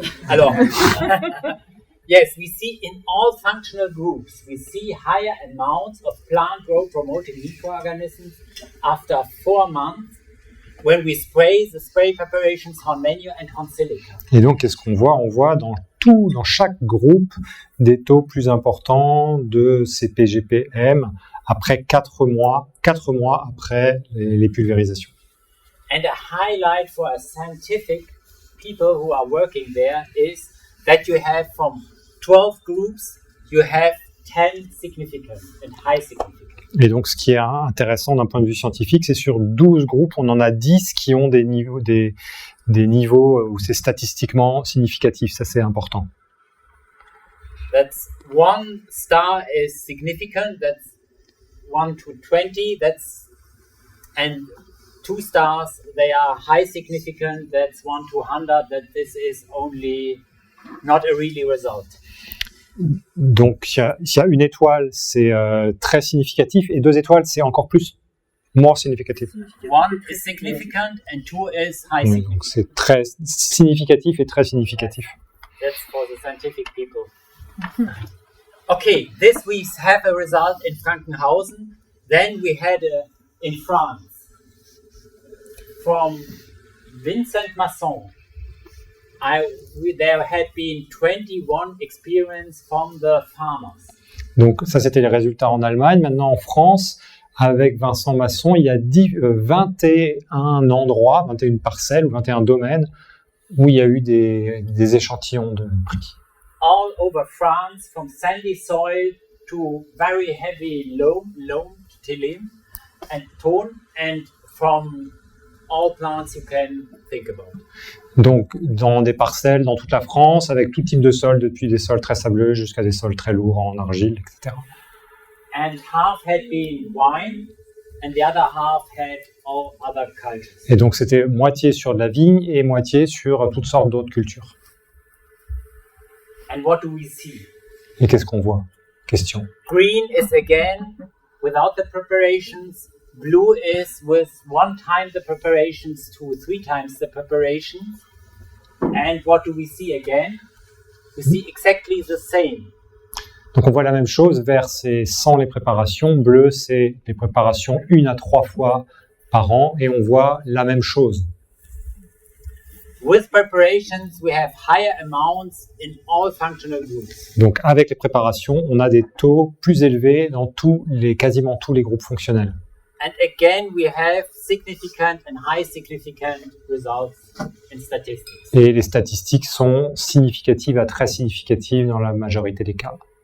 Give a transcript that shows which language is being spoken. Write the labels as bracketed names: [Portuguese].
[French] Alors, [English] yes, we see in all functional groups, we see higher amounts of plant growth promoting microorganisms after 4 months when we spray the spray preparations on manure and on silica. [French] Et donc, qu'est-ce qu'on voit? On voit dans chaque groupe des taux plus importants de ces PGPM après 4 mois après les pulvérisations. [English] And a highlight for a scientific people who are working there is that you have from 12 groups, you have 10 significant and high significant. [French] Et donc, ce qui est intéressant d'un point de vue scientifique, c'est sur 12 groupes, on en a 10 qui ont des niveaux où c'est statistiquement significatif. Ça, c'est important. [English] That's 1 star is significant, that's 1 to 20, and 2 stars, they are high significant, that's 1 to 100, that this is only not a really result. [French] Donc, il y a 1 étoile, c'est très significatif, et 2 étoiles, c'est encore plus more significatif. [English] 1 is significant and 2 is high significant. [French] Donc, c'est très significatif et très significatif. [English] That's for the scientific people. Okay, this we have a result in Frankenhausen. Then we had in France from Vincent Masson. There had been 21 experience from the farmers. [French] Donc ça, c'était les résultats en Allemagne. Maintenant, en France, avec Vincent Masson, il y a 21 endroits, 21 parcelles ou 21 domaines où il y a eu des échantillons de prix. [English] All over France, from sandy soil to very heavy loam tillage and tone, and from all plants you can think about. [French] Donc, dans des parcelles dans toute la France, avec tout type de sol, depuis des sols très sableux jusqu'à des sols très lourds en argile, etc. [English] And half had been wine and the other half had all other cultures. [French] Et donc c'était moitié sur de la vigne et moitié sur toutes sortes d'autres cultures. [English] And what do we see? [French] Et qu'est-ce qu'on voit? Question. [English] Green is again without the preparations. Blue is with 1 time the preparations to 3 times the preparations. And what do we see again? We see exactly the same. [French] Donc on voit la même chose, vert c'est sans les préparations, bleu c'est les préparations 1 à 3 fois par an et on voit la même chose. [English] With preparations, we have higher amounts in all functional groups. [French] Donc avec les préparations, on a des taux plus élevés dans quasiment tous les groupes fonctionnels. [English] And again, we have significant and high significant results in statistics. [French] Et les statistiques sont significatives à très significatives dans la majorité des cas.